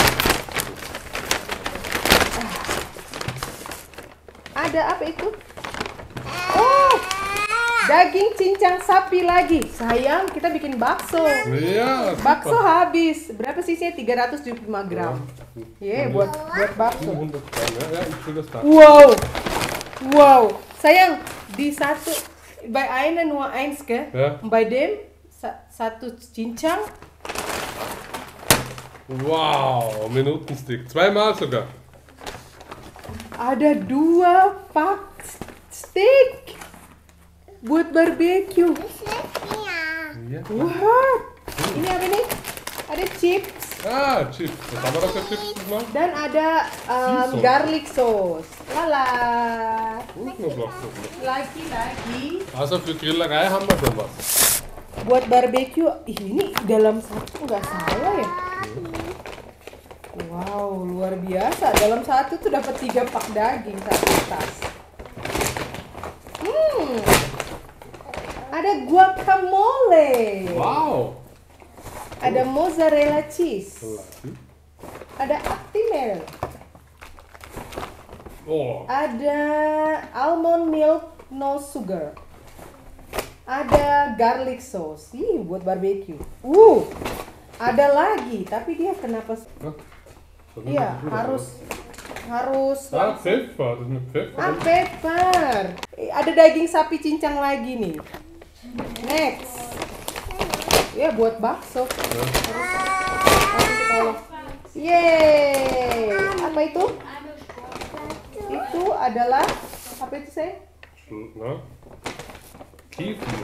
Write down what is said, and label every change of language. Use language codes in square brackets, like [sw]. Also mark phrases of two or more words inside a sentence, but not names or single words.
[id] Ada apa itu? Oh, daging cincang sapi lagi. Sayang, kita bikin bakso. [de] Ja, [id] Bakso super. habis. Berapa sisinya? 375 gram. Buat bakso. [de] 100 Gramm, ja, ich will das da. Wow. [id] Sayang, di satu [de] bei einer nur eins, gell? Ja. Bei dem [id] satu cincang. [de] Wow, Minutenstick. Zweimal sogar. [id] Ada 2 pak steak buat barbecue. [de] Ja. [id] Wah, ini apa nih? Ada chips [de] Ah, Chips. Was haben wir da für Chips gemacht? [id] dan ada Siso. [en] garlic sauce. Lala. [de] Knoblauchsoße. [id] Lagi. [de] Also für Grillerei haben wir schon was. [id] Buat barbecue, ini dalam satu nggak salah ya? Wow, luar biasa. Dalam satu tuh dapat 3 pak daging satu tas. Ada guacamole. Wow. Ada [en] mozzarella cheese. [id] Lagi. Ada Actimel. Oh, Ada [en] almond milk no sugar. [id] Ada [en] garlic sauce, [id] buat barbecue. Ada lagi, tapi dia kenapa? [de] Ja. Das [id] Iya, [de] ist gut, [id] harus. [de] oder? Pfeffer, das ist mit Pfeffer. [en] Pepper. [id] Ada daging sapi cincang lagi nih. Next. Ya buat bakso. Yeay. Apa itu? Itu adalah apa itu saya? [de] Ne? Kefir.